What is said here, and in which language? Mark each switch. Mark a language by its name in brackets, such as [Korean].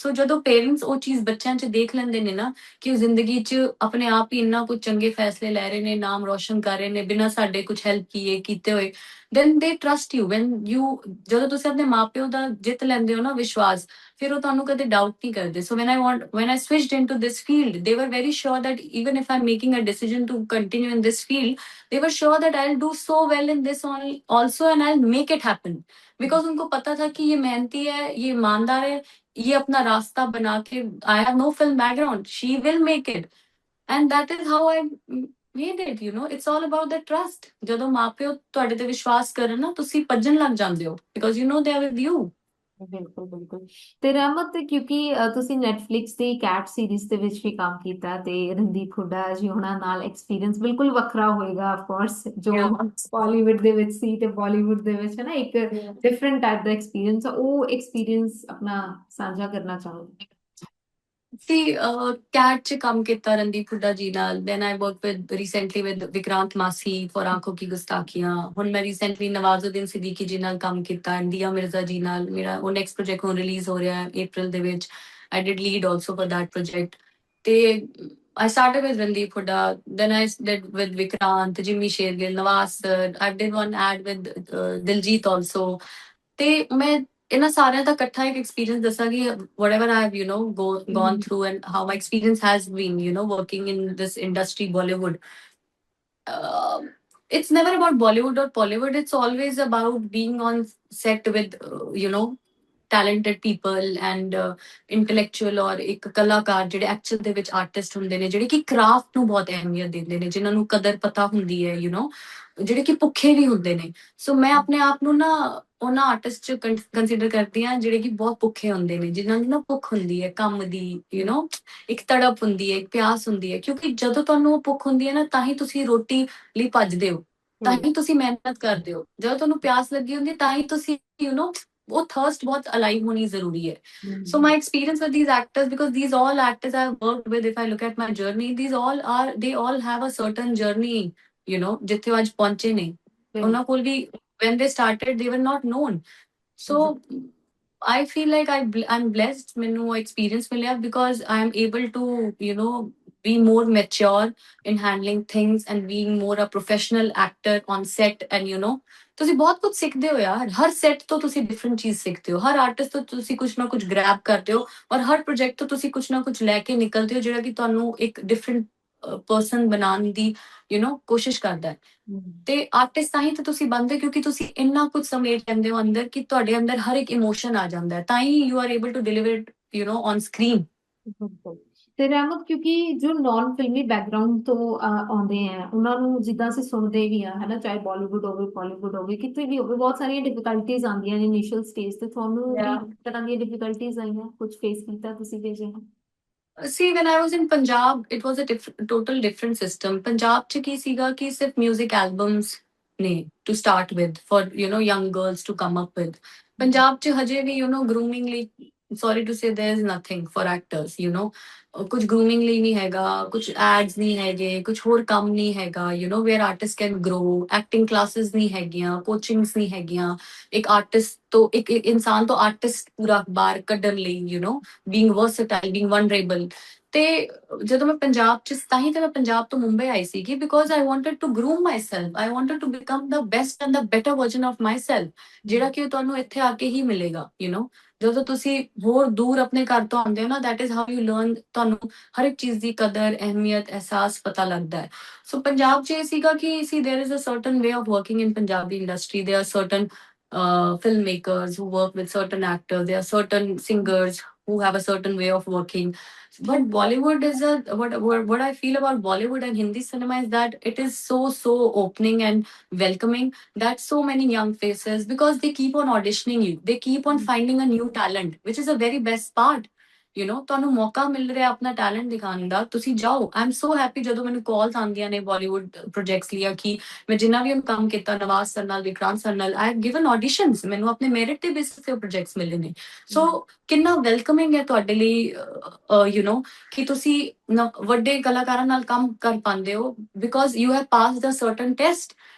[Punjabi] ਸੋ ਜਦੋਂ ਪੇਰੈਂਟਸ ਉਹ ਚੀਜ਼ ਬੱਚਿਆਂ 'ਚ ਦੇਖ ਲੈਂਦੇ ਨੇ ਨਾ, ਕਿ ਉਹ ਜ਼ਿੰਦਗੀ 'ਚ ਆਪਣੇ ਆਪ ਹੀ ਇੰਨਾ ਕੁਝ ਚੰਗੇ ਫੈਸਲੇ ਲੈ ਰਹੇ ਨੇ, ਨਾਮ ਰੋਸ਼ਨ ਕਰ ਰਹੇ ਨੇ ਬਿਨਾਂ ਸਾਡੇ ਕੁਝ ਹੈਲਪ ਕੀਤੇ ਹੋਏ, [English] then they trust you when you, [Punjabi] ਜਦੋਂ ਤੁਸੀਂ ਆਪਣੇ ਮਾਪਿਓ ਦਾ ਜਿੱਤ ਲੈਂਦੇ ਹੋ ਨਾ ਵਿਸ਼ਵਾਸ, ਫਿਰ ਉਹ ਤੁਹਾਨੂੰ ਕਦੇ ਡਾਊਟ ਨਹੀਂ ਕਰਦੇ। [English] so when I switched into this field, they were very sure that even if I'm making a decision to continue in this field, they were sure that I'll do so well in this also and I'll make it happen, because [Hindi] उनको पता था कि ये मेहनती है, ये ईमानदार है, ये अपना रास्ता बना के, [English] I have no film background, she will make it, and that is how I made it, it's all about the trust। [Punjabi] ਜਦੋਂ ਮਾਪਿਓ ਤੁਹਾਡੇ ਤੇ ਵਿਸ਼ਵਾਸ ਕਰਨ ਨਾ, ਤੁਸੀਂ ਭੱਜਣ ਲੱਗ ਜਾਂਦੇ ਹੋ, [English] because you know they are with you। [Punjabi] ਬਿਲਕੁਲ ਬਿਲਕੁਲ। ਤੇ ਰਹਿਮਤ, ਕਿਉਂਕਿ ਤੁਸੀਂ ਨੈਟਫਲਿਕਸ ਦੀ ਕੈਟ ਸੀਰੀਜ਼ ਦੇ ਵਿੱਚ ਵੀ ਕੰਮ ਕੀਤਾ, ਤੇ ਰਣਦੀਪ ਹੁੱਡਾ ਜੀ ਉਹਨਾਂ ਨਾਲ ਐਕਸਪੀਰੀਅੰਸ ਬਿਲਕੁਲ ਵੱਖਰਾ ਹੋਏਗਾ ਆਫ ਕੋਰਸ, ਜੋ ਬਾਲੀਵੁੱਡ ਦੇ ਵਿੱਚ ਸੀ ਤੇ ਬਾਲੀਵੁੱਡ ਦੇ ਵਿੱਚ, ਹੈ ਨਾ, ਇੱਕ ਡਿਫਰੈਂਟ ਟਾਈਪ ਦਾ ਐਕਸਪੀਰੀਅੰਸ, ਉਹ ਐਕਸਪੀਰੀਅੰਸ ਆਪਣਾ ਸਾਂਝਾ ਕਰਨਾ ਚਾਹੋਗੇ? See, CAT ਚ ਕੰਮ ਕੀਤਾ ਰਣਦੀਪ ਹੁੱਡਾ ਜੀ ਨਾਲ। [English] Then I worked with recently with Vikrant Massey for Aankhon Ki Gustaakhiyan. [Punjabi] ਹੁਣ ਮੈਂ recently ਨਵਾਜ਼ੁਦੀਨ ਸਿੱਦੀਕੀ ਜੀ ਨਾਲ ਕੰਮ ਕੀਤਾ, ਦੀਆ ਮਿਰਜ਼ਾ ਜੀ ਨਾਲ। ਮੇਰਾ ਉਹ ਨੈਕਸਟ ਪ੍ਰੋਜੈਕਟ ਹੁਣ ਰਿਲੀਜ਼ ਹੋ ਰਿਹਾ ਹੈ April ਦੇ ਵਿੱਚ। [English] I did lead also for that project। ਤੇ I started with Randeep Hooda, then I did with Vikrant, Jimmy Shergill, Nawaz sir. I did one ad with Diljit also। [Punjabi] ਤੇ ਮੈਂ ਇਹਨਾਂ ਸਾਰਿਆਂ ਦਾ ਇਕੱਠਾ ਇੱਕ ਐਕਸਪੀਰੀਅੰਸ ਦੱਸਾਂਗੀ, [English] whatever I have, gone through and how my experience has been, working in this industry, Bollywood. Uh, it's never about Bollywood or Bollywood. It's always about being on set with, talented people and intellectual [Punjabi] ਔਰ ਇੱਕ ਕਲਾਕਾਰ ਜਿਹੜੇ actual ਦੇ ਵਿੱਚ artist ਹੁੰਦੇ ਨੇ, ਜਿਹੜੇ ਕਿ ਕ੍ਰਾਫਟ ਨੂੰ ਬਹੁਤ ਅਹਿਮੀਅਤ ਦਿੰਦੇ ਨੇ, ਜਿਨ੍ਹਾਂ ਨੂੰ ਕਦਰ ਪਤਾ ਹੁੰਦੀ ਹੈ, ਜਿਹੜੇ ਕਿ ਭੁੱਖੇ ਵੀ ਹੁੰਦੇ ਨੇ। ਸੋ ਮੈਂ ਆਪਣੇ ਆਪ ਨੂੰ ਨਾ ਉਹਨਾਂ ਆਰਟਿਸਟ ਚ ਕੰਸੀਡਰ ਕਰਦੀ ਹਾਂ ਜਿਹੜੇ ਕਿ ਬਹੁਤ ਭੁੱਖੇ ਹੁੰਦੇ ਨੇ, ਜਿਨ੍ਹਾਂ ਨੂੰ ਨਾ ਭੁੱਖ ਹੁੰਦੀ ਹੈ ਕੰਮ ਦੀ, ਇੱਕ ਤੜਪ ਹੁੰਦੀ ਹੈ, ਇੱਕ ਪਿਆਸ ਹੁੰਦੀ ਹੈ। ਕਿਉਂਕਿ ਜਦੋਂ ਤੁਹਾਨੂੰ ਉਹ ਭੁੱਖ ਹੁੰਦੀ ਹੈ ਨਾ, ਤਾਂ ਹੀ ਤੁਸੀਂ ਰੋਟੀ ਲਈ ਭੱਜਦੇ ਹੋ, ਤਾਂ ਹੀ ਤੁਸੀਂ ਮਿਹਨਤ ਕਰਦੇ ਹੋ। ਜਦੋਂ ਤੁਹਾਨੂੰ ਪਿਆਸ ਲੱਗੀ ਹੁੰਦੀ ਹੈ, ਤਾਂ ਹੀ ਤੁਸੀਂ ਉਹ ਥਰਸਟ ਬਹੁਤ ਅਲਾਈਵ ਹੋਣੀ ਜ਼ਰੂਰੀ ਹੈ। [English] So my experience with these actors, because these all actors I've worked with, if I look at my journey, they all have a certain journey, [Punjabi] ਜਿੱਥੇ ਉਹ ਅੱਜ ਪਹੁੰਚੇ ਨੇ। ਉਹਨਾਂ ਕੋਲ ਵੀ [English] when they started, they were not known। So I feel like I'm blessed, [Punjabi] ਮੈਨੂੰ ਉਹ experience ਮਿਲਿਆ, [English] because I'm able to, be more mature in handling things and being more a professional actor on set। [Punjabi] and ਤੁਸੀਂ ਬਹੁਤ ਕੁਝ ਸਿੱਖਦੇ ਹੋ ਯਾਰ, ਹਰ set ਤੋਂ ਤੁਸੀਂ ਡਿਫਰੈਂਟ ਚੀਜ਼ ਸਿੱਖਦੇ ਹੋ, ਹਰ ਆਰਟਿਸਟ ਤੋਂ ਤੁਸੀਂ ਕੁਝ ਨਾ ਕੁਝ ਗ੍ਰੈਬ ਕਰਦੇ ਹੋ, ਔਰ ਹਰ ਪ੍ਰੋਜੈਕਟ ਤੋਂ ਤੁਸੀਂ ਕੁਝ ਨਾ ਕੁਝ ਲੈ ਕੇ ਨਿਕਲਦੇ ਹੋ, ਜਿਹੜਾ ਕਿ ਤੁਹਾਨੂੰ ਇੱਕ ਡਿਫਰੈਂਟ ਪਰਸਨ ਬਣਾਉਣ ਦੀ ਕੋਸ਼ਿਸ਼ ਕਰਦਾ ਹੈ। ਤੇ ਆਰਟਿਸਟ ਤਾਂ ਹੀ ਤਾਂ ਤੁਸੀਂ ਬਣਦੇ, ਕਿਉਂਕਿ ਤੁਸੀਂ ਇੰਨਾ ਕੁਝ ਸਮੇਟ ਲੈਂਦੇ ਹੋ ਅੰਦਰ, ਕਿ ਤੁਹਾਡੇ ਅੰਦਰ ਹਰ ਇੱਕ ਇਮੋਸ਼ਨ ਆ ਜਾਂਦਾ ਹੈ, ਤਾਂ ਹੀ [English] You are able to deliver it on screen. [Punjabi] ਬਿਲਕੁਲ। ਤੇ ਰਹਿਮਤ, ਕਿਉਂਕਿ ਜੋ ਨਾਨ ਫਿਲਮੀ ਬੈਕਗ੍ਰਾਉਂਡ ਤੋਂ ਆਉਂਦੇ ਆ, ਉਹਨਾਂ ਨੂੰ ਜਿੱਦਾਂ ਅਸੀਂ ਸੁਣਦੇ ਵੀ ਆ, ਹੈ ਨਾ, ਚਾਹੇ ਬਾਲੀਵੁੱਡ ਹੋਵੇ ਬਾਲੀਵੁੱਡ ਹੋਵੇ, ਕਿਤੇ ਵੀ ਹੋਵੇ, ਬਹੁਤ ਸਾਰੀਆਂ ਡਿਫਿਕਲਟੀਜ਼ ਆਉਂਦੀਆਂ ਨੇ ਇਨੀਸ਼ੀਅਲ ਸਟੇਜ ਤੇ। ਤੁਹਾਨੂੰ ਵੀ ਤਰ੍ਹਾਂ ਦੀਆਂ ਡਿਫਿਕਲਟੀਜ਼ ਆਈਆਂ, ਕੁਝ ਫੇਸ ਕੀਤਾ ਤੁਸੀਂ ਵੀ ਅਜਿਹਾ? [English] See, when I was in Punjab, it was a total different system। [Punjabi] Punjab ਚ ਕੀ ਸੀਗਾ ਕਿ ਸਿਰਫ music albums ਨੇ [English] to start with for, young girls to come up with। [Punjabi] Punjab ਚ ਹਜੇ ਵੀ, [English] grooming ਲਈ, sorry to say, there is nothing for actors। [Punjabi] ਕੁਝ grooming ਲਈ ਨਹੀਂ ਹੈਗਾ, ਕੁਝ ads ਨਹੀਂ ਹੈਗੇ, ਕੁਝ ਹੋਰ ਕੰਮ ਨਹੀਂ ਹੈਗਾ, [English] where artists can grow। [Punjabi] acting classes ਨਹੀਂ ਹੈਗੀਆਂ, coachings ਨਹੀਂ ਹੈਗੀਆਂ। ਇੱਕ ਆਰਟਿਸਟ ਤੋਂ, ਇੱਕ ਇਨਸਾਨ ਤੋਂ ਆਰਟਿਸਟ ਪੂਰਾ ਬਾਹਰ ਕੱਢਣ ਲਈ, [English] being versatile, being vulnerable। [Punjabi] ਤੇ ਜਦੋਂ ਮੈਂ ਪੰਜਾਬ ਚ, ਤਾਂ ਹੀ ਤਾਂ ਮੈਂ ਪੰਜਾਬ ਤੋਂ ਮੁੰਬਈ ਆਈ ਸੀਗੀ, [English] because I wanted to groom myself, [Punjabi] I wanted to become ਦਾ best and ਦਾ better version of my self, ਜਿਹੜਾ ਕਿ ਤੁਹਾਨੂੰ ਇੱਥੇ ਆ ਕੇ ਹੀ ਮਿਲੇਗਾ, ਜਦੋਂ ਤੁਸੀਂ ਹੋਰ ਦੂਰ ਆਪਣੇ ਘਰ ਤੋਂ ਆਉਂਦੇ ਹੋ ਨਾ, [English] that is how you learn, [Punjabi] ਤੁਹਾਨੂੰ ਹਰ ਇੱਕ ਚੀਜ਼ ਦੀ ਕਦਰ, ਅਹਿਮੀਅਤ, ਅਹਿਸਾਸ ਪਤਾ ਲੱਗਦਾ ਹੈ। ਸੋ ਪੰਜਾਬ 'ਚ ਇਹ ਸੀਗਾ ਕਿ [English] there is a certain way of working in Punjabi industry. There are certain filmmakers who work with certain actors. There are certain singers who have a certain way of working. But Bollywood is what I feel about Bollywood and Hindi cinema is that it is so opening and welcoming, that so many young faces, because they keep on auditioning you, they keep on finding a new talent, which is the very best part. [Punjabi] ਤੁਹਾਨੂੰ ਮੌਕਾ ਮਿਲ ਰਿਹਾ ਆਪਣਾ talent ਦਿਖਾਉਣ ਦਾ, ਤੁਸੀਂ ਜਾਓ। [English] I am so happy [Punjabi] ਜਦੋਂ ਮੈਨੂੰ ਕਾਲਸ ਆਉਂਦੀਆਂ ਨੇ ਬਾਲੀਵੁੱਡ ਪ੍ਰੋਜੈਕਟਸ ਲਈ, ਕਿ ਮੈਂ ਜਿੰਨਾ ਵੀ ਕੰਮ ਕੀਤਾ ਨਵਾਜ਼ ਸਰ ਨਾਲ, ਵਿਕਰਾਂਤ ਸਰ ਨਾਲ, [English] I have given auditions, [Punjabi] ਮੈਨੂੰ ਆਪਣੇ ਮੈਰਿਟ ਦੇ ਬੇਸਿਸ ਤੇ ਪ੍ਰੋਜੈਕਟਸ ਮਿਲੇ ਨੇ। ਸੋ ਕਿੰਨਾ ਵੈਲਕਮਿੰਗ ਹੈ ਤੁਹਾਡੇ ਲਈ, ਕਿ ਤੁਸੀਂ ਵੱਡੇ ਕਲਾਕਾਰਾਂ ਨਾਲ ਕੰਮ ਕਰ ਪਾਉਂਦੇ ਹੋ, [English] Because you have passed a certain test.